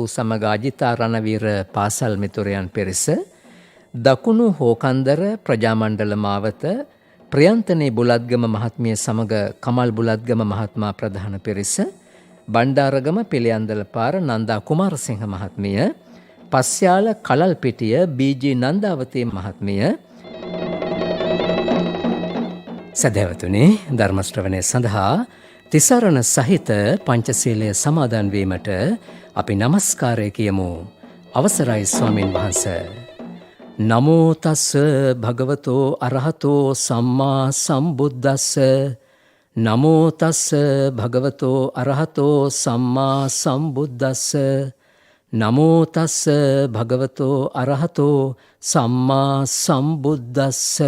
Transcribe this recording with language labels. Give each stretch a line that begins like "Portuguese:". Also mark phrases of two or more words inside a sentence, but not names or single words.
Sinhala: සමග අජිතා රණවීර පාසල් මිතුරයන් පිරිස, දකුණු හෝකන්දර ප්‍රජාමණ්ඩල මාවත ප්‍රියන්තනී බුලත්ගම මහත්මිය සමග කමල් බුලත්ගම මහත්මා ප්‍රධාන පිරිස, බණ්ඩාරගම පිළියන්දල පාර නන්දා කුමාරසිංහ මහත්මිය, පස්යාල කලල්පිටිය බීජී නන්දාවතී මහත්මිය. සදහැවතුනි, ධර්ම ශ්‍රවණය සඳහා තිසරණ සහිත පංචශීලය සමාදන් වීමට අපි නමස්කාරය කියමු. අවසරයි ස්වාමීන් වහන්ස.
Pali: නමෝ තස්ස භගවතෝ අරහතෝ සම්මා සම්බුද්දස්ස. නමෝ තස්ස භගවතෝ අරහතෝ සම්මා සම්බුද්දස්ස. නමෝ තස්ස භගවතෝ අරහතෝ සම්මා සම්බුද්දස්ස.